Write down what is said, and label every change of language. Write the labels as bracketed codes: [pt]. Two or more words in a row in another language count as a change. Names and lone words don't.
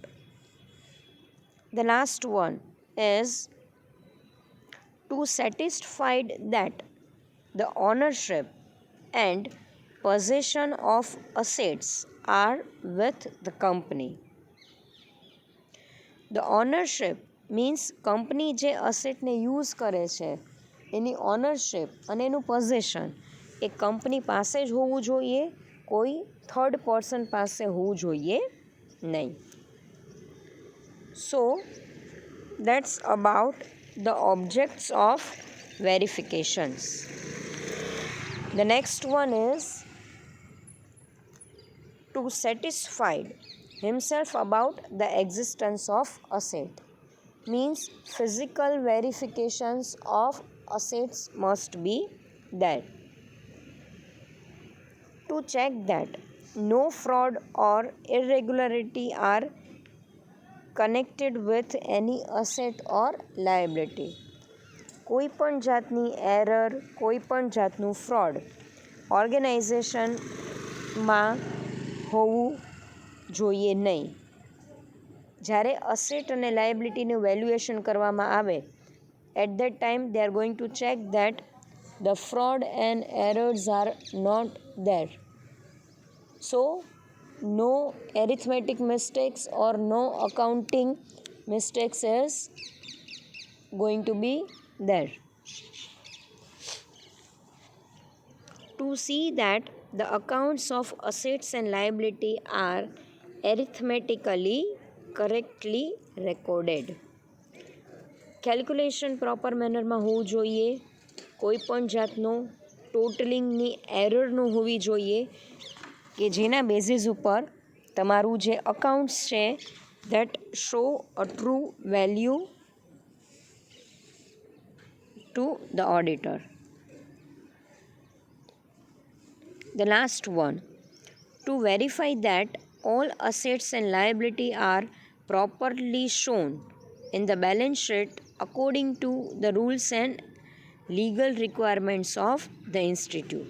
[en] The last one is to satisfy that the ownership and possession of assets are with the company. The ownership means company [gu] જે અસેટને યુઝ કરે છે એની ઓનરશિપ અને એનું પોઝેશન એ કંપની પાસે જ હોવું જોઈએ, કોઈ થર્ડ પર્સન પાસે હોવું જોઈએ નહીં. [en] So that's about the objects of verifications. The next one is to satisfied himself about the existence of asset. Means physical verifications of assets must be there. To check that no fraud or irregularity are connected with any asset or liability. [gu] કોઈ પણ જાતની એરર, કોઈ પણ જાતનું ફ્રોડ ઓર્ગેનાઇઝેશનમાં હોવું જોઈએ નહીં. જ્યારે અસેટ અને લાયબિલિટીનું વેલ્યુએશન કરવામાં આવે, [en] at that time they are going to check that the fraud and errors are not there. So no arithmetic mistakes or no accounting mistakes is going to be there. To see that the accounts of assets and liability are arithmetically correctly recorded. [gu] કેલ્ક્યુલેશન પ્રોપર મેનરમાં હોવું જોઈએ, કોઈ પણ જાતનો ટોટલિંગની એરર ન હોવી જોઈએ, કે જેના બેઝિસ ઉપર તમારું જે અકાઉન્ટ્સ છે [en] that show a true value to the auditor. The last one, to verify that all assets and liability are properly shown in the balance sheet according to the rules and legal requirements of the institute.